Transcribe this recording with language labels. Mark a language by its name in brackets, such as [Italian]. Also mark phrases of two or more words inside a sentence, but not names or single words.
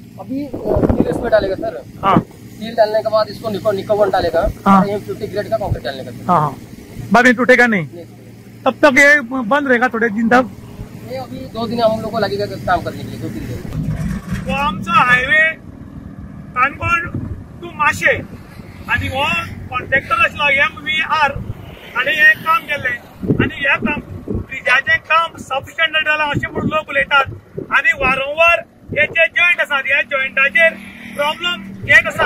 [Hindi] अभी स्टील इसमें डालेगा सर. हाँ, स्टील डालने के बाद इसको निकोवन डालेगा. हाँ. 50 ग्रेड का कंक्रीट डालने का. हाँ, बाद में टूटेगा नहीं. तब तक ये बंद रहेगा थोड़े दिन तक. ये अभी 2 दिन हम लोग को लगेगा काम करने के लिए. 2-3 दिन. [Konkani] तो आमचा हायवे काणकोण टू माशे आणि हो कॉन्ट्रॅक्टर आसलो MVR आणि हे काम केले आणि हे काम ब्रिजाचे काम सबस्टँडर्ड जाला अशें म्हणून लोक उलयतात. आणि वारंवार हे जे जॉयंट आसात ह्या जॉयंटाचेर प्रॉब्लम येत आसा.